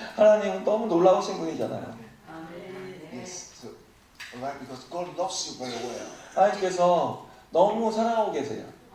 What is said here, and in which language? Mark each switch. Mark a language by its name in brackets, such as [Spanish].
[Korean] 하나님은 너무 놀라우신 분이잖아요. [English] Yes. So, alright, because God loves you very well. [Korean] 하나님께서 너무 사랑하고 계세요.